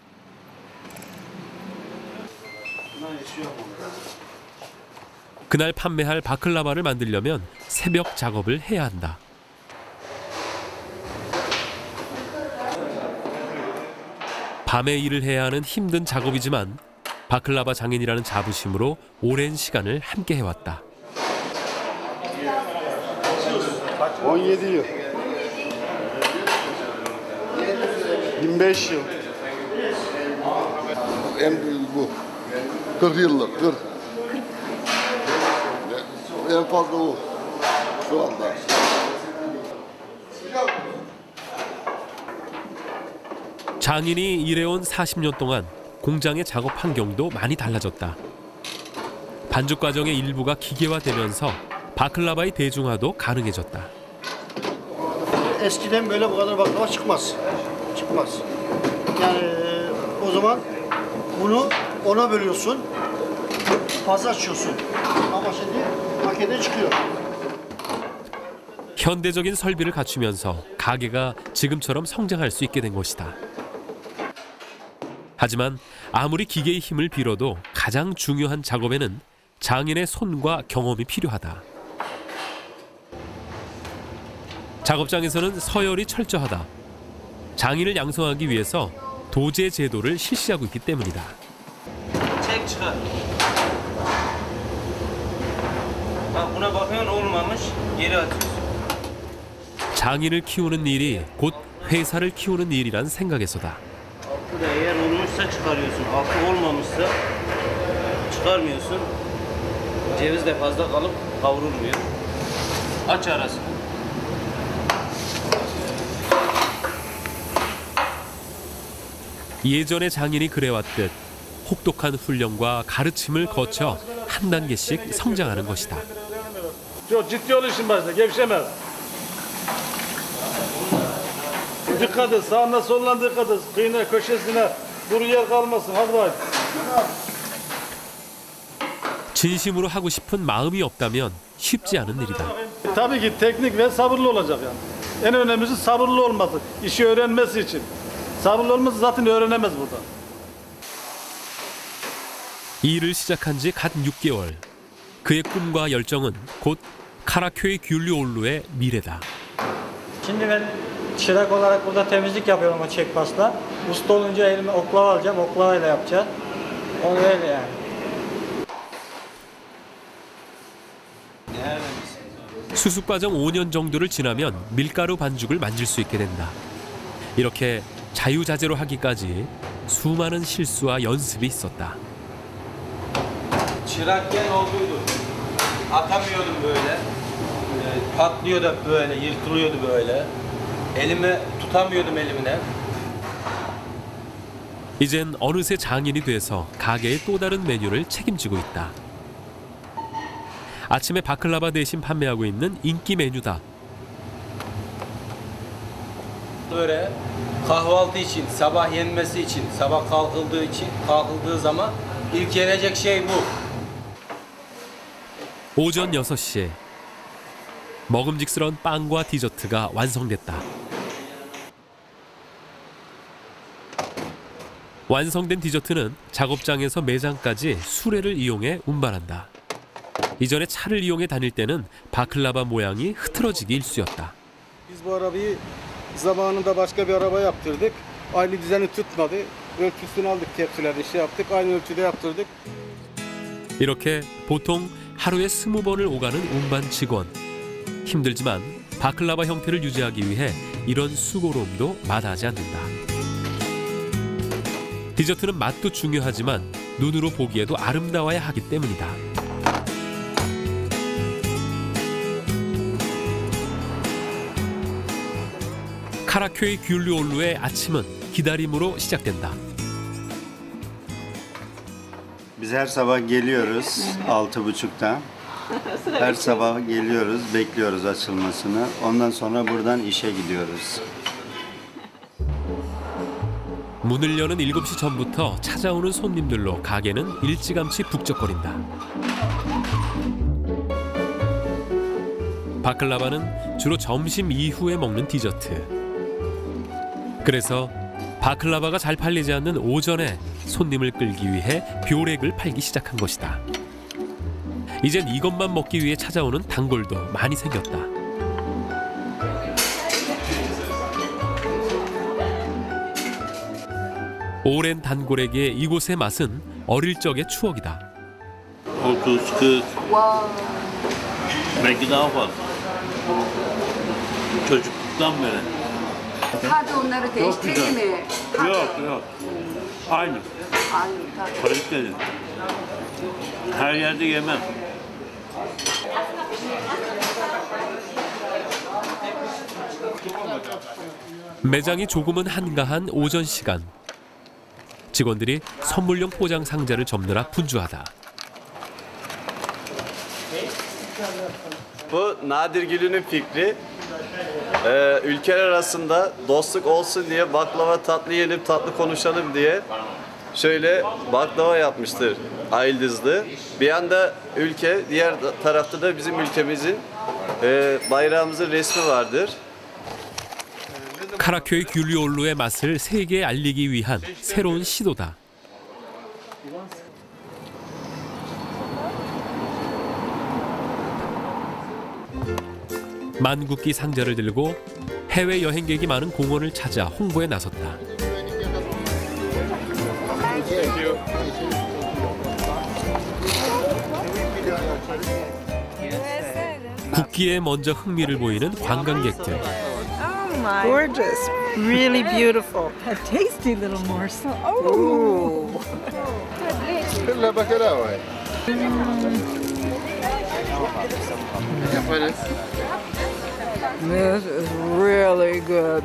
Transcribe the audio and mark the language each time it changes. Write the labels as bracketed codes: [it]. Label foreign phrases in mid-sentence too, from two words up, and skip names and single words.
[ko] 그날 판매할 바클라바를 만들려면 새벽 작업을 해야 한다. 밤에 일을 해야 하는 힘든 작업이지만 바클라바 장인이라는 자부심으로 오랜 시간을 함께 해왔다. [tr] 17 yıl. 25 yıl. En büyük bu. 40 yıllık, 40. En fazla bu. Şu anda. [ko] 장인이 일해온 40년 동안 공장의 작업 환경도 많이 달라졌다. 반죽 과정의 일부가 기계화되면서 바클라바의 대중화도 가능해졌다. [tr] Eskiden böyle bu kadar baklava çıkmaz. Çıkmaz. Yani o zaman bunu ona bölüyorsun, fazla açıyorsun. Ama şimdi makine çıkıyor. [ko] 현대적인 설비를 갖추면서 가게가 지금처럼 성장할 수 있게 된 것이다. 하지만 아무리 기계의 힘을 빌어도 가장 중요한 작업에는 장인의 손과 경험이 필요하다. 작업장에서는 서열이 철저하다. 장인을 양성하기 위해서 도제 제도를 실시하고 있기 때문이다. [tr] Çek çıkar. Bak buna bakıyorsun olmamış, geri atıyorsun. [ko] 장인을 키우는 일이 곧 회사를 키우는 일이란 생각에서다. [tr] Altı da eğer olmuşsa çıkarıyorsun, altı olmamışsa çıkarmıyorsun. Ceviz de fazla kalıp kavrulmuyor. Aç arasını. [ko] 예전의 장인이 그래왔듯 혹독한 훈련과 가르침을 거쳐 한 단계씩 성장하는 것이다. [tr] Çok ciddi ol işin başında, gevşeme. Dikkat et, sağına soluna dikkat et. Kıyına, köşesine, duru yer kalmasın. Hadi bak. [ko] 진심으로 하고 싶은 마음이 없다면 쉽지 않은 일이다. [tr] Tabii ki teknik ve sabırlı olacak yani. En önemlisi sabırlı olması, işi öğrenmesi için. Sabırlı olması zaten öğrenemez burada. [ko] 일을 시작한 지 갓 6개월. 그의 꿈과 열정은 곧 카라köy 귤리올루의 미래다. [tr] Şimdi ben çırak olarak burada temizlik yapıyorum o çekpasla. Usta olunca elime oklava alacağım, oklavayla yapacağız. Onu öyle yani. [ko] 수습 과정 5년 정도를 지나면 밀가루 반죽을 만질 수 있게 된다. 이렇게 자유자재로 하기까지 수많은 실수와 연습이 있었다. [tr] Çırakken olduydu. Atamıyordum böyle. Patlıyordu hep böyle, yırtılıyordu böyle. Elimi tutamıyordum elimle. [ko] 이젠 어느새 장인이 돼서 가게의 또 다른 메뉴를 책임지고 있다. 아침에 바클라바 대신 판매하고 있는 인기 메뉴다. [tr] Böyle kahvaltı için, sabah yenmesi için, sabah kalkıldığı zaman ilk yenecek şey bu. [ko] 오전 6시. 먹음직스러운 빵과 디저트가 완성됐다. 완성된 디저트는 작업장에서 매장까지 수레를 i용해 운반한다. 이전에 차를 이용해 다닐 때는 바클라바 모양이 흐트러지기 일쑤였다. [tr] Biz bu arabayı zamanında başka bir araba yaptırdık. Aynı düzeni tutmadı. Ölçüsünü aldık, tepsileri yaptık. Aynı ölçüde yaptırdık. [ko] 이렇게 보통 하루에 20번을 오가는 운반 직원. 힘들지만 바클라바 형태를 유지하기 위해 이런 수고로움도 마다하지 않는다. 디저트는 맛도 중요하지만 눈으로 보기에도 아름다워야 하기 때문이다. 카라köy Güllüoğlu'의 아침은 기다림으로 시작된다. [tr] Biz her sabah geliyoruz 6.30'da. Her sabah geliyoruz, bekliyoruz açılmasını. Ondan sonra buradan işe gidiyoruz. [ko] 문을 여는 7시 전부터 찾아오는 손님들로 가게는 일찌감치 북적거린다. 바클라바는 주로 점심 이후에 먹는 디저트. 그래서 바클라바가 잘 팔리지 않는 오전에 손님을 끌기 위해 벼렉을 팔기 시작한 것이다. 이젠 이것만 먹기 위해 찾아오는 단골도 많이 생겼다. 오랜 단골에게 이곳의 맛은 어릴 적의 추억이다. [tr] 30, 40, belki daha fazla. Çocukluktan beri. Tadı onları değiştirdi mi? Yok. Aynı. Kaliteli. Her yerde yemem. [ko] 매장이 조금은 한가한 오전 시간. 직원들이 선물용 포장 상자를 접느라 분주하다. [tr] Bu Nadir Gül'ün fikri. Ülkeler arasında dostluk olsun diye baklava tatlı yiyelim, tatlı konuşalım diye şöyle baklava yapmıştır Ayıldızlı. Bir yanda ülke, diğer tarafta da bizim ülkemizin bayrağımızın resmi vardır. [ko] 카라köy Güllüoğlu'의 맛을 세계에 알리기 위한 새로운 시도다. 만국기 상자를 들고 해외 여행객이 많은 공원을 찾아 홍보에 나섰다. 국기에 먼저 흥미를 보이는 관광객들. [en] Gorgeous, really beautiful. A tasty little morsel. Oh. This is really good.